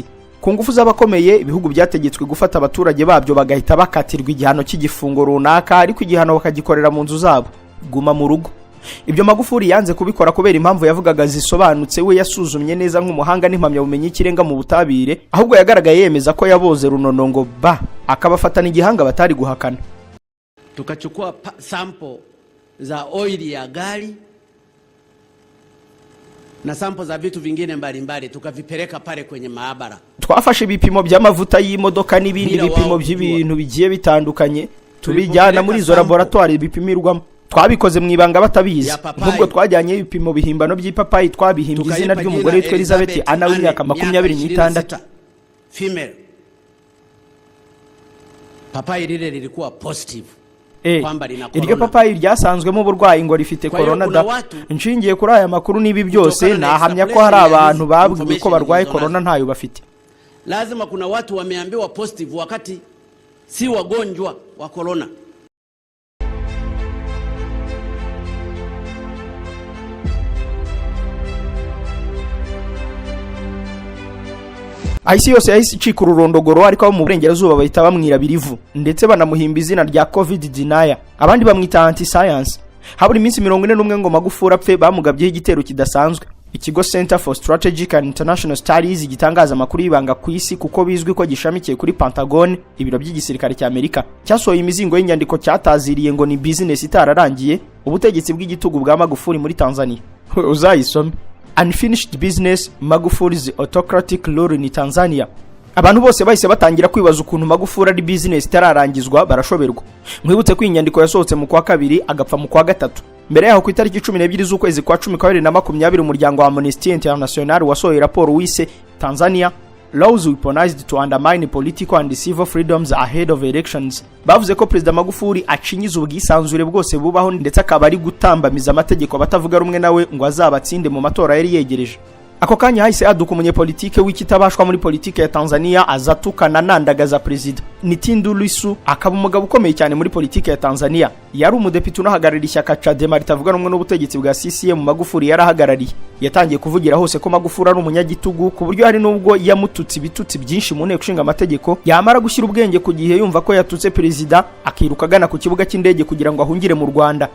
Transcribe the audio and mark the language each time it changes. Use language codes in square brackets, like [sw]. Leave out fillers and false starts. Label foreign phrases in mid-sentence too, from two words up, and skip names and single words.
[rw] Ku ngufu z'abakomeye ibihugu byategetswe gufata abaturage babyo bagahita bakatirwa igihano cy'igifungo runaka ariko igihano bakagikorera mu nzu zabo. Guma mu rugo. Ibyo Magufuri yanze kubikora kubera impamvu yavugaga zisobanutse we yasuzumye neza nk'umuhanga n'impamya bumenyi ikirenga mu butabire, ahubwo yagaragaye yemeza ko yaboze runonongo ba akabafatana igihanga batari guhakana. [sw] Tukachukua sample za oil ya gari na sample za vitu vingine mbalimbali tukavipeleka pale kwenye maabara. [rw] Twafashe ibipimo by'amavuta y'imodoka n'ibindi bipimo by'ibintu bigiye bitandukanye tubijyana muri izo laboratoire bipimirwamo. Twabikoze mu ibanga batabizi, nk'ubwo twajyanye ibipimo bihimbano by'ipapayi twabihimbye izina ry'umugore witwa Elizabeth Anna w'imyaka 26 [sw] female. Papayi lile lilikuwa positive. [rw] Iryo papayi ryasanzwemo uburwayi ngo rifite corona da. Nshingiye kuri aya makuru n'ibi byose nahamya ko hari abantu babwiwe ko barwaye corona ntayo bafite. [sw] Lazima kuna watu wameambiwa positive wakati si wagonjwa wa corona. [rw] Isi yose yahise icika ururondogoro, ariko abo mu burengerazuba bahita bamwira birivu ndetse banamuhimba izina rya [en] covid denier, [rw] abandi bamwita [en] anti science. [rw] Haburi iminsi 41 ngo Magufuri apfe bamugabyeho igitero kidasanzwe. Ikigo Center for Strategic and International Studies gitangaza amakuru y'ibanga ku isi kuko bizwi ko gishamikiye kuri Pentagon, ibiro by'igisirikare cya Amerika, cyasohoye imizingo y'inyandiko cyataziriye ngo ni business itararangiye ubutegetsi bw'igitugu bwa Magufuri muri Tanzania. Uzayisome. [en] Unfinished business, Magufuri's autocratic rule in Tanzania. [rw] Abantu bose bahise batangira kwibaza ukuntu Magufuri ari business itararangizwa barashoberwa. Mwibutse ko inyandiko yasohotse mu kwa kabiri agapfa mu kwa gatatu. Mbere yaho ku itariki 12 z'ukwezi kwa 10 umuryango wa Amnesty International wasohoye raporo wise Tanzania Laws weaponized to undermine political and civil freedoms ahead of elections. Bavuze ko President Magufuri acinyiza ubwisanzure bwose bubaho ndetse akaba ari gutambamiza amategeko abatavuga rumwe nawe ngo azabatsinde mu matora yari yegereje. Ako kanya hahise aduka umunyepolitike w'ikitabashwa muri politike ya Tanzania azatukana nandagaza president. Ni Tundu Lissu, akaba umugabo ukomeye cyane muri politike ya Tanzania. Yari umudepite unahagarariye ishyaka Chadema ritavuga rumwe n'ubutegetsi bwa CCM Magufuri yarahagarariye. Yatangiye kuvugira hose ko Magufuri ari umunyagitugu ku buryo hari nubwo yamututse ibitutsi byinshi mu nteko ishinga amategeko, yamara gushyira ubwenge ku gihe yumva ko yatutse president akiruka agana ku kibuga cy'indege kugira ngo ahungire mu Rwanda.